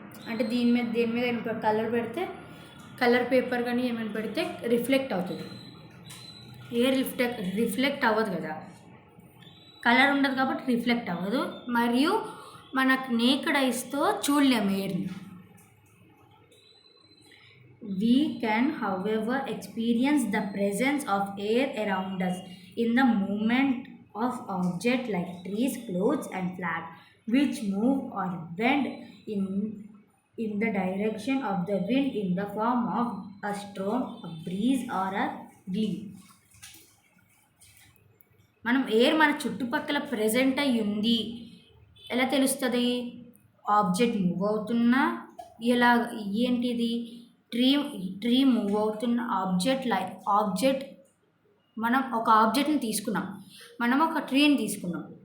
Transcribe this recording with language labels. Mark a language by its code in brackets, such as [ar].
[te] అంటే దేని మీద కలర్ పెడితే, కలర్ పేపర్ కానీ ఏమైనా పెడితే రిఫ్లెక్ట్ అవుతుంది. ఎయిర్ రిఫ్లెక్ట్ అవ్వదు కదా, కలర్ ఉండదు కాబట్టి రిఫ్లెక్ట్ అవ్వదు. మరియు మనకు నేకెడ్ ఐస్తో చూడలేము ఎయిర్ని. [en] We can, however, experience the presence of air around us in the movement of objects like trees, clothes, and flags, which move or bend in the direction of the wind in the form of a storm, a breeze, or a gale. [te] మనం air మన చుట్టుపక్కల present అయ్యి ఉంది ఎలా తెలుస్తుంది? Object move అవుతున్నా, ఎలా ఏంటిది ట్రీ మూవ్ అవుతున్న ఆబ్జెక్ట్ మనం ఒక ఆబ్జెక్ట్ని తీసుకున్నాం, మనం ఒక ట్రీని తీసుకున్నాం.